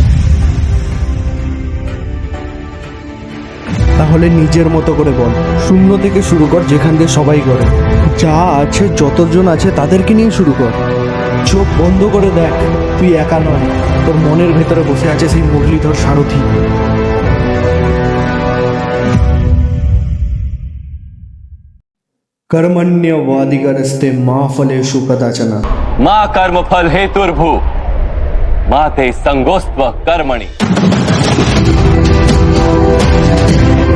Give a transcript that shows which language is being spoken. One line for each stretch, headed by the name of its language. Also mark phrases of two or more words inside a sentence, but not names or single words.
Bangla: তাহলে নিজের মতো করে বল, শূন্য থেকে শুরু কর, যেখান দিয়ে সবাই করে। যা আছে, যতজন আছে তাদেরকে নিয়ে শুরু কর। চোখ বন্ধ করে দেখ, তুই একা নয়, তোর মনের ভেতরে বসে আছে সেই মুরলীধর সারথি।
Sanskrit: कर्मण्यवादिगरस्ते मा फलेषु कदाचन। मा कर्मफल हेतुर्भु मा ते संगोस्त्व कर्मणि।